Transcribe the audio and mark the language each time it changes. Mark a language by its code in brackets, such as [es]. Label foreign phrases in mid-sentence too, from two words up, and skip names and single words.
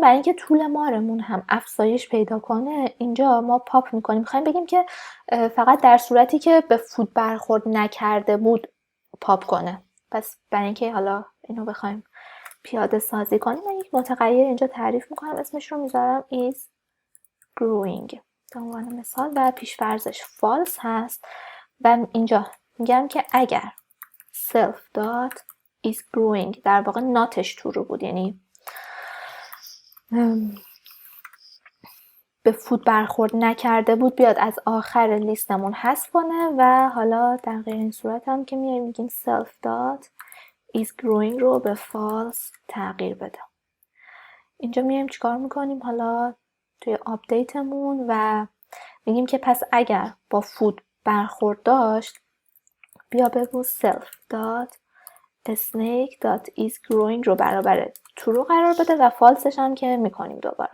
[fa] برای اینکه طول مارمون هم افزایش پیدا کنه اینجا ما پاپ میکنیم، میخوایم بگیم که فقط در صورتی که به فود برخورد نکرده بود پاپ کنه. پس برای اینکه حالا اینو بخوایم پیاده سازی کنیم من یک متغیر اینجا تعریف میکنم، اسمش رو میذارم [en] is growing [fa] به عنوان مثال و پیش‌فرضش false هست و اینجا میگم که اگر [en] self.is growing [fa] در واقع ناتش تو رو بود، یعنی به فود برخورد نکرده بود، بیاد از آخر لیستمون حذف کنه و حالا در غیر این صورت هم که میایم میگیم [en] self.is growing [fa] رو به false تغییر بده. اینجا میایم چیکار میکنیم حالا توی آپدیتمون و میگیم که پس اگر با فود برخورد داشت بیا بگو [en] self.snake.isGrowing [fa] رو برابر true قرار بده و فالسش هم که میکنیم دوباره.